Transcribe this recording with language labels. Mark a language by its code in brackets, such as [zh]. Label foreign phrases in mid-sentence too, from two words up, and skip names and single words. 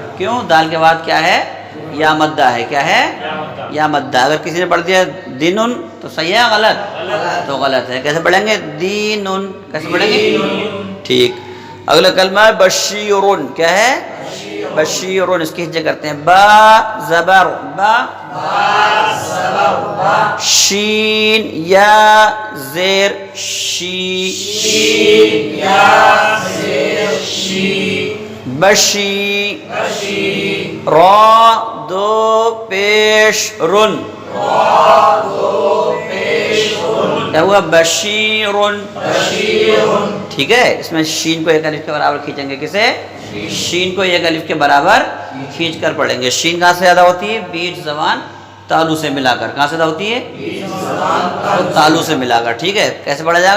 [ur] کیوں؟ دال کے بعد کیا ہے؟ یا مدہ ہے. کیا ہے؟ یا مدہ. اگر کسی نے پڑھ دیا دینن تو صحیح ہے غلط؟ تو غلط ہے. کیسے پڑھیں گے؟ دینن. کیسے پڑھیں گے؟ ٹھیک. اگلا کلمہ ہے بشیرن. کیا ہے؟ بشیرن. اس کی ہجے کرتے ہیں با زبر با. شین یا زیر شی. شین یا زیر شی. بشی. بشی. را دو پیش رن. را دو پیش رن. کیا ہوا؟ بشیرن. بشیرن. ٹھیک ہے. اس میں شین کو ایک الف کے برابر کھینچیں گے. کسے؟ شین کو ایک الف کے برابر کھینچ کر پڑھیں گے. شین کہاں سے ادا ہوتی ہے؟ بیچ زبان تالو سے ملا کر. کہاں سے ادا ہوتی ہے؟ تالو سے ملا کر. ٹھیک ہے. کیسے پڑھا جائے گا؟